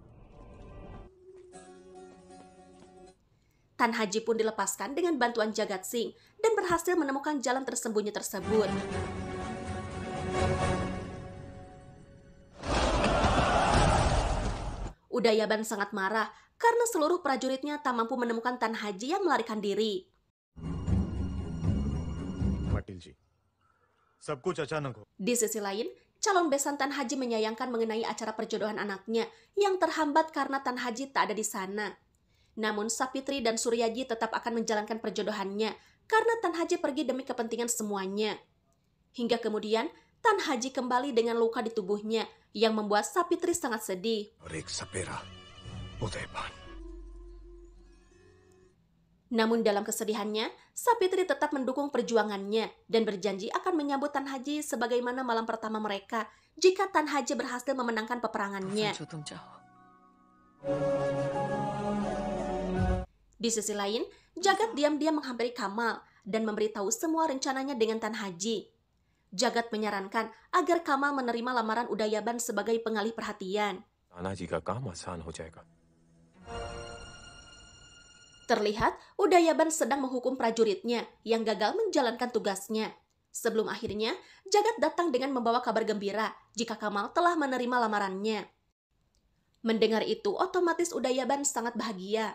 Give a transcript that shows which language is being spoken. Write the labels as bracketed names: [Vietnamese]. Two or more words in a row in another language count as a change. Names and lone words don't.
[Indonesian] Tan Haji pun dilepaskan dengan bantuan Jagat Singh dan berhasil menemukan jalan tersembunyi tersebut. Udayaban sangat marah karena seluruh prajuritnya tak mampu menemukan Tan Haji yang melarikan diri. [Hindi] पाटिल जी सब कुछ अचानक हो [Indonesian] Di sisi lain, calon besan Tan Haji menyayangkan mengenai acara perjodohan anaknya yang terhambat karena Tan Haji tak ada di sana. Namun Sapitri dan Suryaji tetap akan menjalankan perjodohannya karena Tan Haji pergi demi kepentingan semuanya. Hingga kemudian Tan Haji kembali dengan luka di tubuhnya yang membuat Sapitri sangat sedih. [Hindi] और एक सपेरा उदयपान। [Indonesian] Namun dalam kesedihannya, Sapitri tetap mendukung perjuangannya dan berjanji akan menyambut Tan Haji sebagaimana malam pertama mereka jika Tan Haji berhasil memenangkan peperangannya. Di sisi lain, Jagat diam-diam menghampiri Kamal dan memberitahu semua rencananya dengan Tan Haji. Jagat menyarankan agar Kamal menerima lamaran Udayaban sebagai pengalih perhatian. [Hindi] तानाजी का काम आसान हो जाएगा। [Indonesian] Terlihat Udayaban sedang menghukum prajuritnya yang gagal menjalankan tugasnya. Sebelum akhirnya, Jagat datang dengan membawa kabar gembira jika Kamal telah menerima lamarannya. Mendengar itu, otomatis Udayaban sangat bahagia.